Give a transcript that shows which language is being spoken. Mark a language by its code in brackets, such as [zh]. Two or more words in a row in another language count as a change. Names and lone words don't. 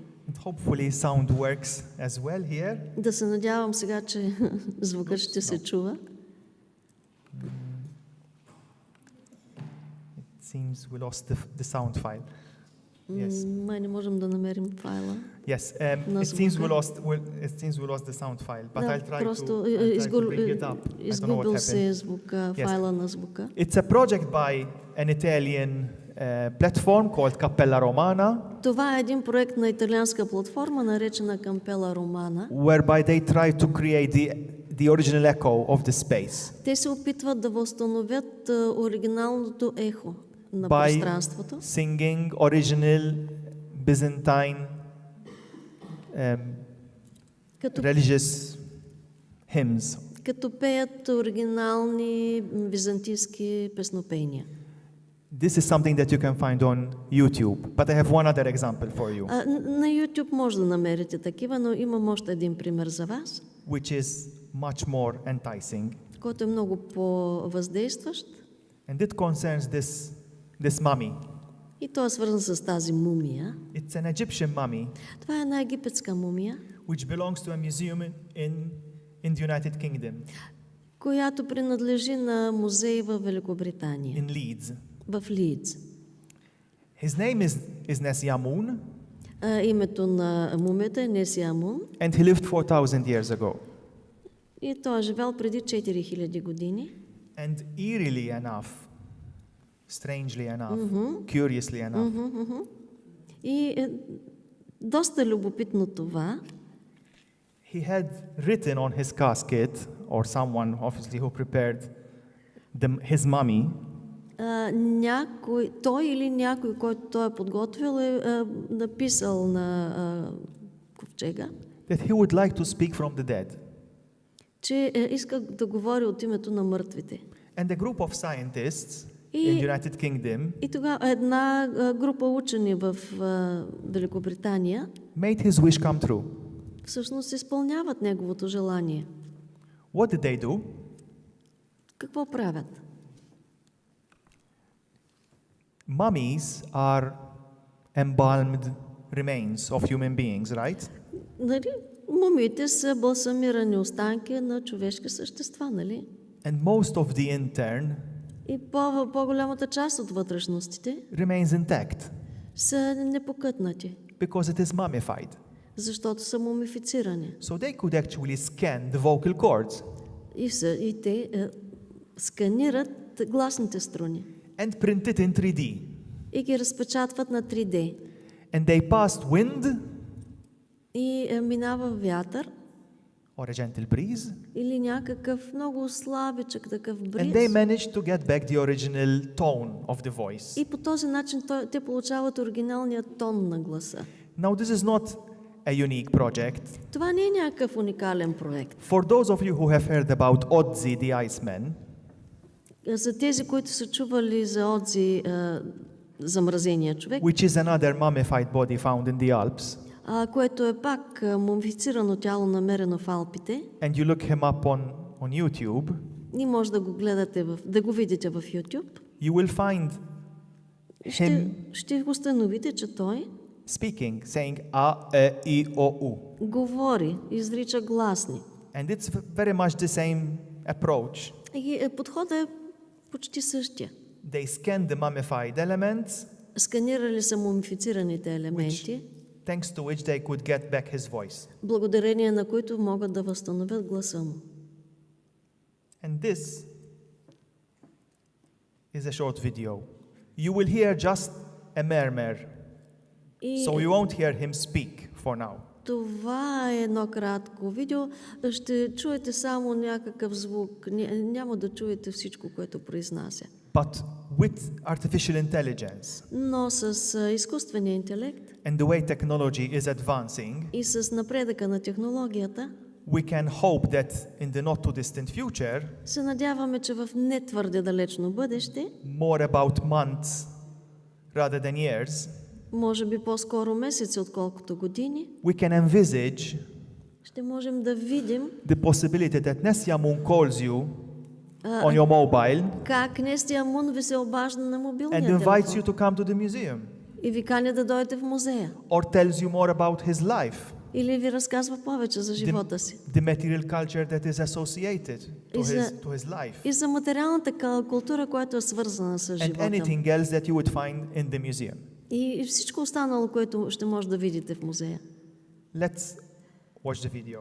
[en] And hopefully sound works as well here. [bg] Да се надявам сега, че звукът ще се чува. [en] It seems we lost the sound file. Yes. [bg] Май не можем да намерим файла. [en] Yes, it seems we lost the sound file, but I'll try to bring it up. I don't know what [bg] Изгубил се [en] happened. [bg] звука, [en] Yes. [bg] файла на звука. [en] It's a project by an Italian platform called Cappella Romana, [bg] Това е един проект на италианска платформа, наречена Cappella Romana. [en] whereby they try to create the original echo of the space [bg] Те се опитват да възстановят оригиналното ехо на [en] by [bg] пространството, [en] singing original Byzantine [bg] като [en] religious hymns. [bg] като пеят оригинални византийски песнопения. [en] This is something that you can find on YouTube, but I have one other example for you, [bg] На YouTube може да намерите такива, но имам още един пример за вас, [en] which is much more enticing. [bg] който е много по-въздействащ. [en] And it concerns this mummy. [bg] И то е свързан с тази мумия. [en] It's an Egyptian mummy [bg] Това е една египетска мумия, [en] which belongs to a museum in the United Kingdom, [bg] която принадлежи на музей в Великобритания, [en] in Leeds. [bg] в Лидс. [en] His name is Nesyamun, [bg] Името на мумията е Несиамун [en] and he lived 4,000 years ago. [bg] и той е живял преди 4000 години. [en] And eerily enough, strangely enough, curiously enough, [bg] И доста любопитно това, [en] he had written on his casket, or someone obviously who prepared his mummy, [bg] той или някой, който той е подготвил, е написал на ковчега, [en] that he would like to speak from the dead. [bg] че иска да говори от името на мъртвите. [en] And a group of scientists in the United Kingdom [bg] И тогава една група учени в Великобритания [en] made his wish come true. [bg] всъщност изпълняват неговото желание. [en] What did they do? [bg] Какво правят? [en] Mummies are embalmed remains of human beings, right? [bg] Нали? Мумиите са балсамирани останки на човешки същества, нали? [en] And most of the intern [bg] И по-голямата част от вътрешностите [en] remains intact [bg] са непокътнати, [en] because it is mummified. [bg] защото са мумифицирани. [en] So they could actually scan the vocal cords [bg] И те сканират гласните струни [en] and print it in 3D. [bg] и ги разпечатват на 3D. [en] And they passed wind [bg] И минава вятър [en] or a gentle breeze, [bg] или някакъв много слабичък такъв [en] and [bg] бриз. [en] they managed to get back the original tone of the voice. [bg] И по този начин те получават оригиналния тон на гласа. [en] Now this is not a unique project. [bg] Това не е някакъв уникален проект. [en] For those of you who have heard about Ozzy the Iceman, [bg] За тези, които са чували за Одзи, замразения човек, [en] which is another mummified body found in the Alps, [bg] което е пак мумифицирано тяло, намерено в Алпите, [en] and you look him up on YouTube, [bg] и може да го гледате, да го видите в YouTube, [en] you will find him [bg] ще установите, че той [en] speaking, saying A, E, I, O, U. [bg] говори, изрича гласни. [en] And it's very much the same approach. [bg] И подходът е почти същия. [en] They scan the mummified elements, [bg] Сканирали са мумифицираните елементи, [en] thanks to which they could get back his voice. [bg] благодарение на които могат да възстановят гласа му. [en] And this is a short video. You will hear just a murmur, [bg] И [en] so you won't hear him speak for now. [bg] Това е едно кратко видео. Ще чуете само някакъв звук. Няма да чуете всичко, което произнася. [en] But with artificial intelligence [bg] Но с изкуствения интелект [en] and the way technology is advancing, [bg] и с напредъка на технологията, [en] we can hope that in the not too distant future, [bg] се надяваме, че в не твърде далечно бъдеще, [en] more about months rather than years, [bg] може би по-скоро месеци, отколкото години, [en] we can envisage [bg] ще можем да видим [en] the possibility that Nessia Moon calls you on your mobile [bg] как Нестия Мун ви се обажда на мобилния [en] and invites you [bg] телефон [en] to come to the museum, [bg] и ви каня да дойдете в музея. [en] or tells you more about his life, [bg] Или ви разказва повече за живота си. [en] the material culture that is associated to his life, [bg] И за материалната култура, която е свързана с [en] and [bg] живота му. [en] anything else that you would find in the museum. [bg] И всичко останало, което ще може да видите в музея. [en] Let's watch the video.